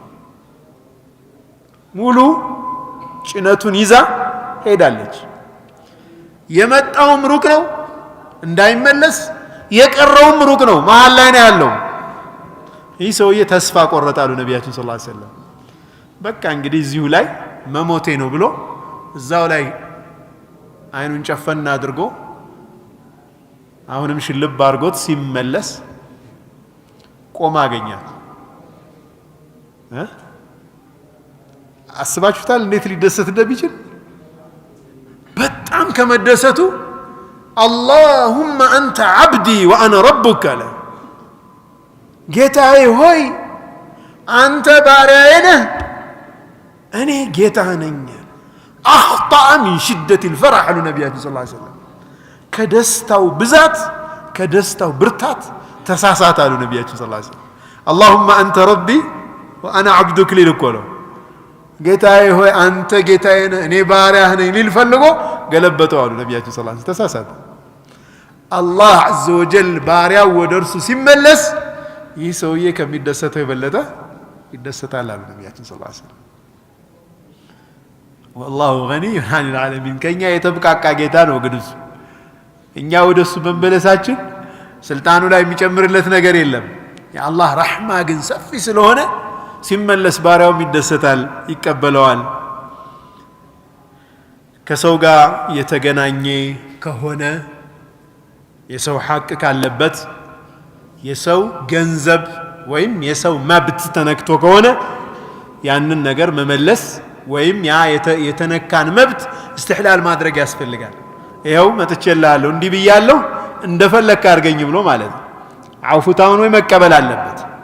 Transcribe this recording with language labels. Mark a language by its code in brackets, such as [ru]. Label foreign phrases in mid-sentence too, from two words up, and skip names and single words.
[am] ሙሉ ጭነቱን ይዛ ሄዳለች የመጣውም ሩቅ ነው እንዳይመለስ የቀረውም ሩቅ ነው መሃል ላይ ነው ያለው ይህ ሰውዬ ተስፋ ቆረጣሉ ነብያችን [ar] صلى الله عليه وسلم [am] በቃ እንግዲህ እዚሁ ላይ መሞቴ ነው ብሎ እዛው ላይ አይኑን ጨፈና አድርጎ አሁንም ሽልብ አርጎት ሲመለስ ቆማ አገኛት አስባችሁታል እንዴት ሊደሰት እንደሚችል በጣም ከመደሰቱ [ar] اللهم انت عبدي وانا ربك له [am] ጌታዬ ሆይ አንተ ባሪያዬ ነህ እኔ ጌታህ ነኝ [ar] اخطا من شده الفرح النبي صلى الله عليه [am] وسلم ከደስታው ብዛት ከደስታው ብርታት ተሳሳተ አሉ ነብያችን [ar] صلى الله عليه وسلم اللهم انت ربي وانا عبدك [am] ሊልኮለው ጌታዬ ሆይ አንተ ጌታዬ ነህ እኔ ባሪያህ ነኝ ሊል ፈልጎ ገለበጠው አሉ ነብያችን [ar] صلى الله عليه وسلم [am] ተሳሳተ አላህ [ar] عز وجل [am] ባሪያው ወደርሱ ሲመለስ ይህ ሰውዬ ከሚደሰተው የበለጠ ይደሰታል አሉ ነብያችን [ar] صلى الله عليه وسلم والله غني عن العالمين [am] ከኛ የተብቃቃ ጌታ ነው ግን እኛ ወደሱ በመበለሳችን ስልጣኑ ላይ የሚጨምርለት ነገር የለም የአላህ ረህማ ግን ሰፊ ስለሆነ ሲመለስ ባሪያው ይደሰታል ይቀበለዋል ከሰው ጋር የተገናኘ ከሆነ የሰው ሐቅ ካለበት የሰው ገንዘብ ወይም የሰው መብት ተነክቶ ከሆነ ያንን ነገር መመለስ ወይም ያ የተነካን መብት استحلال ማድረግ ያስፈልጋል ይሄው መጥቼልሃለሁ እንዲህ ብያለሁ እንደፈለክ አድርገኝ ብሎ ማለት አውፉታውን ወይ መቀበል አለበት